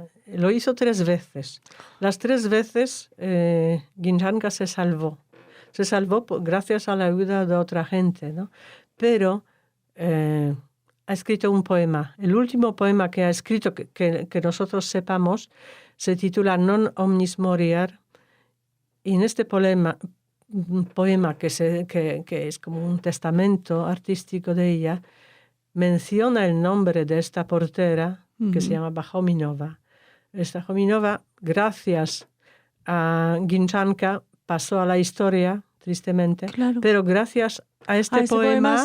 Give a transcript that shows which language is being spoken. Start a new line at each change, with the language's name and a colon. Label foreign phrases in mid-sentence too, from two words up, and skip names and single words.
Spanish: Lo hizo 3 veces. Las 3 veces Gimjanka se salvó. Se salvó gracias a la ayuda de otra gente, ¿no? Pero ha escrito un poema. El último poema que ha escrito, que nosotros sepamos, se titula Non omnis moriar. Y en este poema que es como un testamento artístico de ella, menciona el nombre de esta portera, que se llama Hominova. Esta Hominova, gracias a Gimjanka, pasó a la historia, tristemente, pero gracias a este poema